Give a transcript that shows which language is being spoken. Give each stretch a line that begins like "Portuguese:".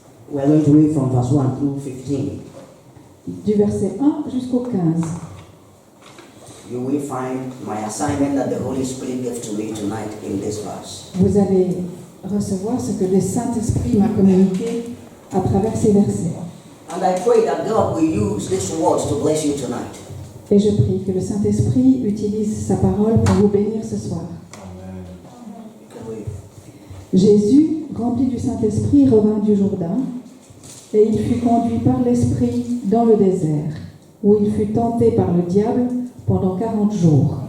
English: We are going to read from verse 1 through 15.
French: du verset 1 jusqu'au 15.
English: You will find my assignment that the Holy Spirit gave to me tonight in this verse.
French: Vous allez recevoir ce que le Saint-Esprit m'a communiqué à travers ces versets.
English: And I pray that God will use these words to bless you tonight.
French: Et je prie que le Saint-Esprit utilise sa parole pour vous bénir ce soir.
English: You can read.
French: Jésus, rempli du Saint-Esprit, revint du Jourdain, et il fut conduit par l'Esprit dans le désert, où il fut tenté par le diable pendant 40 jours.